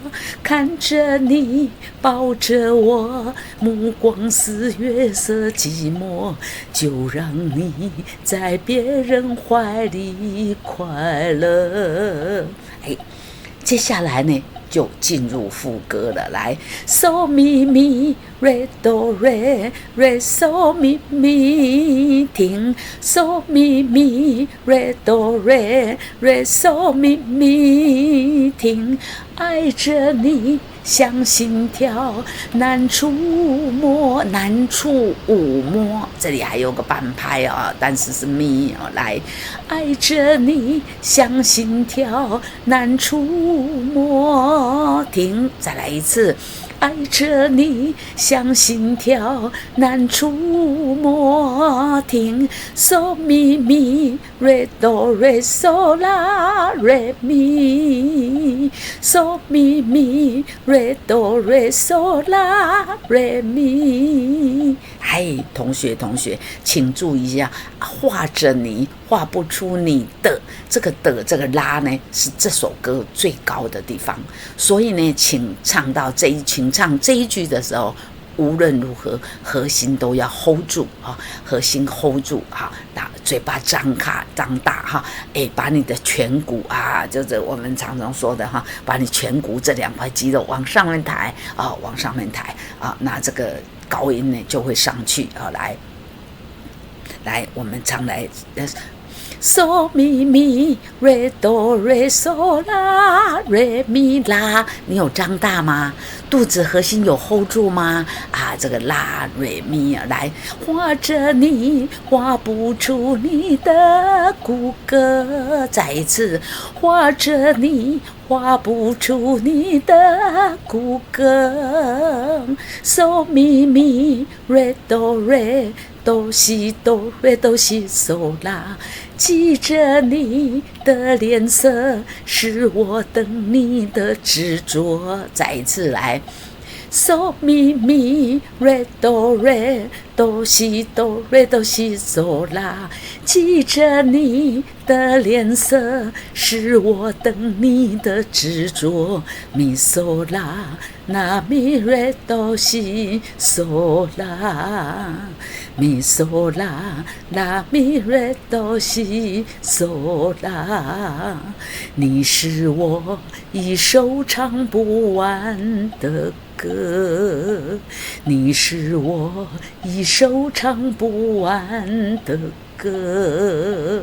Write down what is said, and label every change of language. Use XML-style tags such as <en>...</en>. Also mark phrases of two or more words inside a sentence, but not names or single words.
<zh>看着你抱着我，目光似月色寂寞，就让你在别人怀里快乐。接下来呢？就进入副歌了，来 ，so mi mi re do re re so mi mi 停 ，so mi mi re do re re so mi mi 停，爱着你像心跳难触摸，难触摸，这里还有个半拍啊，但是是咪来，爱着你像心跳难触摸，停，再来一次。爱着你像心跳难触摸，停 so mi mi re do re so la re mi so mi mi re do re so la re mi。同学请注意一下，画着你画不出你的这个拉呢，是这首歌最高的地方，所以呢，请唱这一句的时候，无论如何核心都要 hold 住核心 hold 住嘴巴张大把你的颧骨就是我们常常说的把你颧骨这2块肌肉往上面抬那这个高音呢就会上去来，我们唱来。So mi mi re do re so la re mi la，你有张大吗？肚子核心有 hold 住吗？这个啦 re mi 来，画着你画不出你的骨骼，再一次，画着你画不出你的骨骼。So mi mi re do re do si do re do si so la，记着你的脸色，是我等你的执着。再一次来 ，so mi mi re do re do si do re do si so la，记着你的脸色，是我等你的执着。mi so la na mi re do si so la。咪嗦啦啦咪瑞哆西嗦啦，你是我一首唱不完的歌，你是我一首唱不完的歌。</zh>